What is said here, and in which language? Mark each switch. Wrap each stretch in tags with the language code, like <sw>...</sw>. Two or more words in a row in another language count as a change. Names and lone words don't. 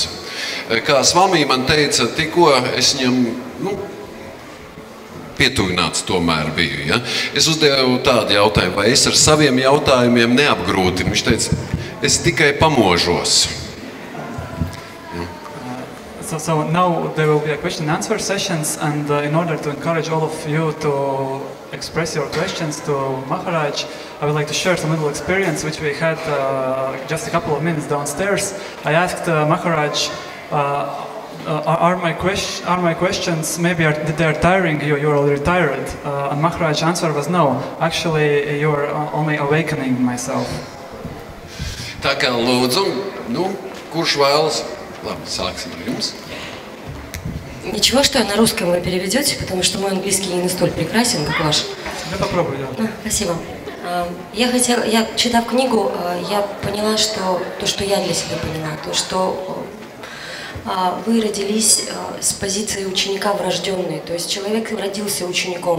<lv>Kā Svamī man teica, tikko es viņam pietuvināts tomēr biju. Ja? Es uzdevu tādu jautājumu, vai es ar saviem jautājumiem neapgrūtinu. Viņš teica, es tikai pamožos.</lv> <en>So now there will be a question and answer sessions, and in order to encourage all of you to express your questions to Maharaj, I would like to share some little experience which we had just a couple of minutes downstairs. I asked Maharaj, are my questions maybe they're tiring you? You're already tired. And Maharaj's answer was no. Actually, you're only awakening myself.</en> <lv>Tā kā lūdzu, kurš vēlas?</lv> <ru>Ладно,</ru> <lv>sāksim ar jums.</lv> <ru>Ничего, что на русском вы переведете, потому что мой английский не настолько прекрасен, как ваш. Я попробую, да. Спасибо. Я читав книгу, я поняла, что то, что я для себя поняла, то, что вы родились с позиции ученика врожденной, то есть человек родился учеником.</ru>